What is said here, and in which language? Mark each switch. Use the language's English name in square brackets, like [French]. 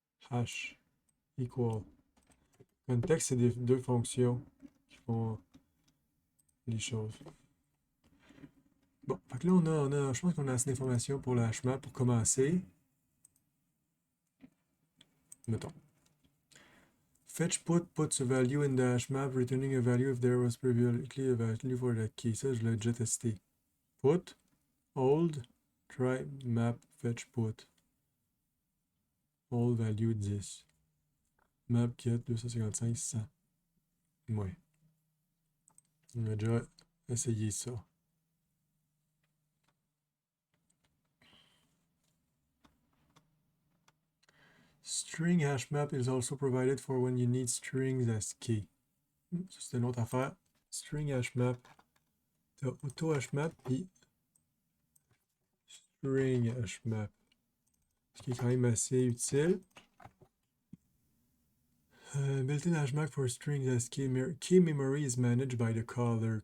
[French] Hash equal. Context, c'est deux fonctions qui font les choses. Bon, fait que là, je pense qu'on a assez d'informations pour le hashmap pour commencer. Mettons. [English] Fetch put puts a value in the hashmap, returning a value if there was previously a value for that key. [French] Ça, je l'ai déjà testé. Put, hold, try, map, fetch, put. [English] Hold value 10. Map, get, 255, 100. Ouais. [French] On a déjà essayé ça. [English] String hashmap is also provided for when you need strings as key. [French] Ça, c'est une autre affaire. String hashmap. T'as auto hashmap puis string hashmap. Ce qui est quand même assez utile. [English] Built-in hashmap for strings as key memory is managed by the caller.